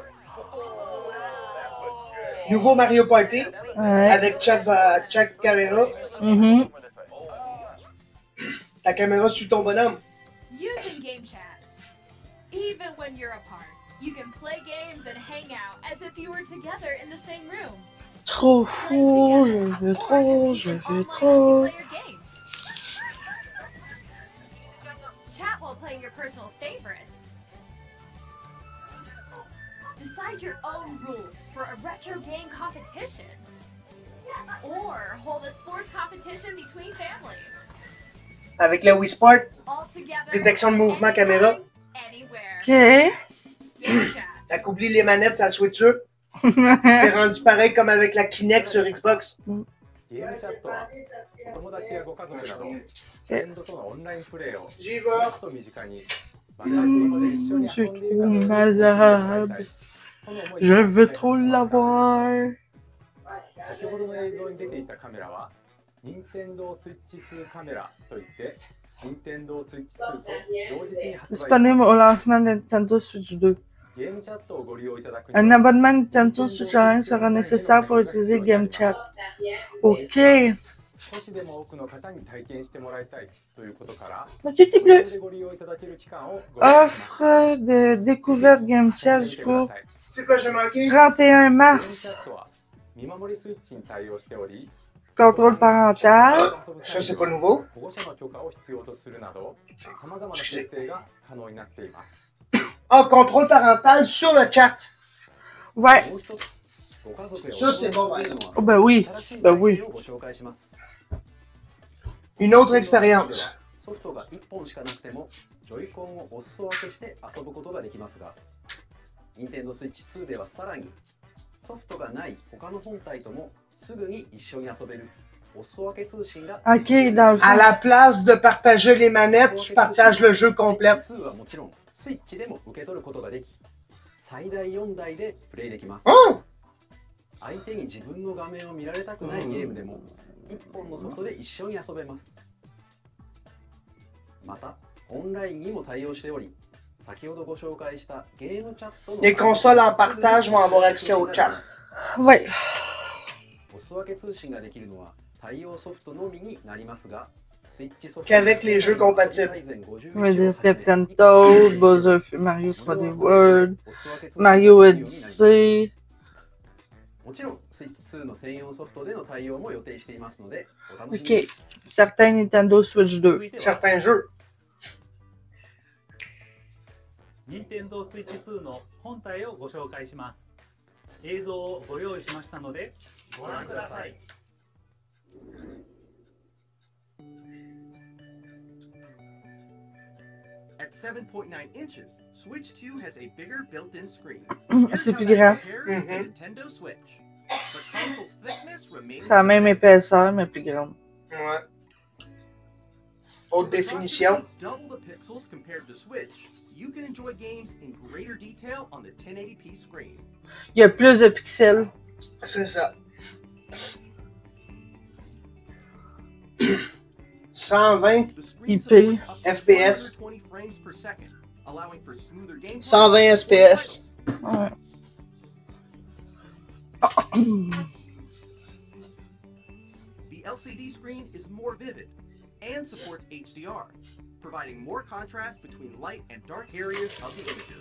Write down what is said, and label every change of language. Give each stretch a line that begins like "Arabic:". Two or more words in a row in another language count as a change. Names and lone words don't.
French: Nouveau Mario Party Ouais. avec chaque caméra. Mhm. Ta caméra suit ton bonhomme.
English: Using game chat. Even when you're apart, you can play games and hang out as if you were together in the same room.
French: Trop fou. Je veux trop. Je veux trop.
English: Chat while playing your personal favorites. Decide your own rules for a retro game competition. Or hold a sports competition between families.
French: Avec le Wii Sport,
English: All together.
French: Détection de mouvement caméra.
English: Anywhere.
French: Ok.
English: Game chat.
French: t'as qu'oublié les manettes sur la Switch. C'est rendu pareil comme avec la Kinect sur Xbox.
Japanese: ゲームチャットはお友達やご家族などフレンドとのオンラインプレイを
French: J'y
Japanese: も
French: vais.
Japanese: っと身近にバカスマホで一緒に
French: Je
Japanese: 遊
French: suis
Japanese: んでいるか
French: trop
Japanese: のように
French: malade.
Japanese: この思い
French: Je veux trop l'avoir.
Japanese: 先ほどの映像に出ていたカメラは任天堂スイッチ2カメラといって任天堂スイッチ2と同日に発売
French: Disponible au lancement de Nintendo Switch 2.
Japanese: ゲームチャットをご利用いただくには
French: Un abonnement Nintendo Switch Online sera nécessaire pour utiliser Game Chat. Ok.
Japanese: 少しでも多くの方に体験してもらいたいということから、
French: Mathieu, t'es
Japanese: 無料
French: bleu.
Japanese: でご利用いただける期間をご用意します。
French: Offre de découverte Game Chat
Japanese: 見てく
French: jusqu'au
Japanese: ださい。
French: C'est quoi, j'ai manqué? 31
Japanese: ゲームチ
French: mars.
Japanese: ャットは見守りスイッチに対応しており、
French: Contrôle parental. Ça, c'est pas nouveau.
Japanese: 保護者の許可を必要とするなど、さまざまな設定が可能になっています。
French: Ah, contrôle parental sur le chat. Ouais.
Japanese: もう一つ、ご家族や
French: Ça, c'est bon, ouais. Oh, ben oui.
Japanese: 新しい
French: Ben
Japanese: 体
French: oui.
Japanese: 験をご紹介します。
French: Une autre expérience.
Japanese: ソフトが1本しかなくても、ジョイコンをお裾分けして遊ぶことができますが、Nintendo Switch 2ではさらに、ソフトがない他の本体ともすぐに一緒に遊べるお裾分け通信が。
French: Ok, dans le À fond. la place de partager les manettes, tu partages le jeu complet.
Japanese: Switch 2はもちろん、スイッチでも受け取ることができ、最大4台でプレイできます。
French: Oh!
Japanese: 相手に自分の画面を見られたくないゲームでも、1本のソフトで一緒に遊べます。また、オンラインにも対応しており、先ほどご紹介したゲームチャットの
French: Les consoles en partage vont avoir accès au chat. Ouais.
Japanese: お裾分け通信ができるのは対応ソフトのみになりますが、スイッチソフト
French: Qu'avec les jeux compatibles. On va dire Captain Toad, Bowser, Mario 3D World, Mario Odyssey.
Japanese: もちろん、スイッチ2の専用ソフトでの対応も予定していますので、お楽しみ
French: Ok.
Japanese: に。
French: Certains Nintendo Switch 2. Certains jeux.
Japanese: 任天堂スイッチ2の本体をご紹介します。映像をご用意しましたのでご覧ください。
English: At 7.9 inches, Switch 2 has a bigger built-in screen.
French: C'est
English: Here's
French: plus
English: how
French: grand.
English: that compares to Nintendo Switch. But console's thickness remains
French: C'est la même
English: the same.
French: épaisseur, mais plus grande. Ouais. Haute définition.
English: Double the pixels compared to Switch, you can enjoy games in greater detail on the 1080p screen.
French: Il y a plus de pixels. C'est ça. 120
English: The screen
French: IP.
English: supports up to
French: FPS.
English: 120 frames per second, allowing for smoother gameplay.
French: 120 FPS. Ouais.
English: The LCD screen is more vivid and supports HDR, providing more contrast between light and dark areas of the images.